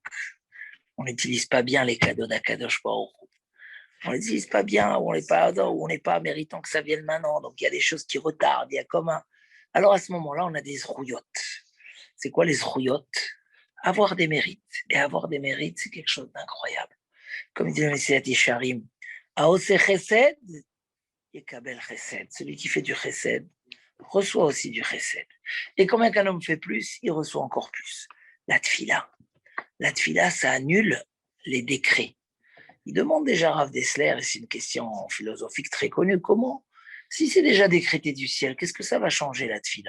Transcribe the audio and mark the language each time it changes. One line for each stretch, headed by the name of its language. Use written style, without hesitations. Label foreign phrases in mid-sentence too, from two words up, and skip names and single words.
French: On n'utilise pas bien les cadeaux d'Akadosh Baruch Hu. On les utilise pas bien, ou on n'est pas méritant que ça vienne maintenant. Donc il y a des choses qui retardent, il y a comme un. Alors à ce moment-là, on a des zrouillottes. C'est quoi les zrouillottes? Avoir des mérites. Et avoir des mérites, c'est quelque chose d'incroyable. Comme dit le Messiah Yesharim,
Hebrew: עושה חסד, יקבל חסד.
French: Celui qui fait du chesed reçoit aussi du chesed. Et combien qu'un homme fait plus, il reçoit encore plus. La tfila. La tfila, ça annule les décrets. Il demande déjà à Rav Dessler, et c'est une question philosophique très connue, comment? Si c'est déjà décrété du ciel, qu'est-ce que ça va changer la tfila?